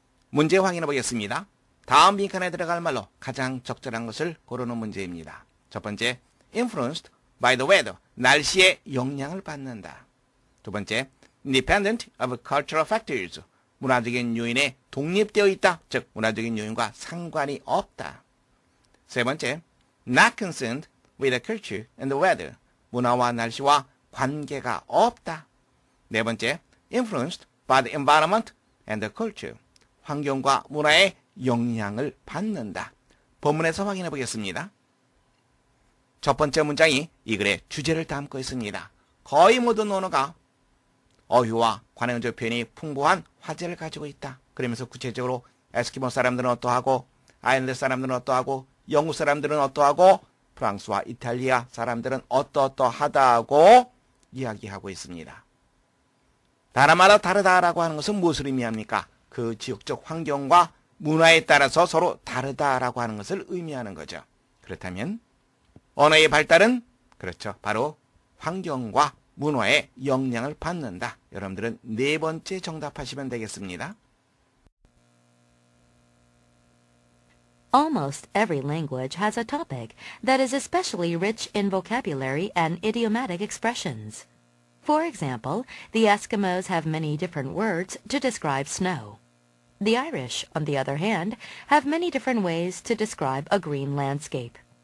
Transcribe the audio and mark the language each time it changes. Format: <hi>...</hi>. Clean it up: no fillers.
<ko>문제 확인해 보겠습니다. 다음 빈칸에 들어갈 말로 가장 적절한 것을 고르는 문제입니다. 첫 번째,</ko> <en>influenced by the weather,</en> <ko>날씨의 영향을 받는다. 두 번째,</ko> <en>independent of cultural factors,</en> <ko>문화적인 요인에 독립되어 있다, 즉 문화적인 요인과 상관이 없다. 세 번째,</ko> <en>not concerned with the culture and the weather,</en> <ko>문화와 날씨와 관계가 없다. 네 번째,</ko> <en>influenced by the environment and the culture,</en> <ko>환경과 문화의 영향을 받는다. 본문에서 확인해 보겠습니다. 첫 번째 문장이 이 글의 주제를 담고 있습니다. 거의 모든 언어가 어휘와 관행적 표현이 풍부한 화제를 가지고 있다. 그러면서 구체적으로 에스키모 사람들은 어떠하고, 아일랜드 사람들은 어떠하고, 영국 사람들은 어떠하고, 프랑스와 이탈리아 사람들은 어떠하다고 이야기하고 있습니다. 나라마다 다르다라고 하는 것은 무엇을 의미합니까? 그 지역적 환경과 문화에 따라서 서로 다르다라고 하는 것을 의미하는 거죠. 그렇다면 언어의 발달은 그렇죠. 바로 환경과 문화에 영향을 받는다. 여러분들은 네 번째 정답하시면 되겠습니다.</ko> <en>Almost every language has a topic that is especially rich in vocabulary and idiomatic expressions. For example, the Eskimos have many different words to describe snow. The Irish, on the other hand, have many different ways to describe a green landscape.</en>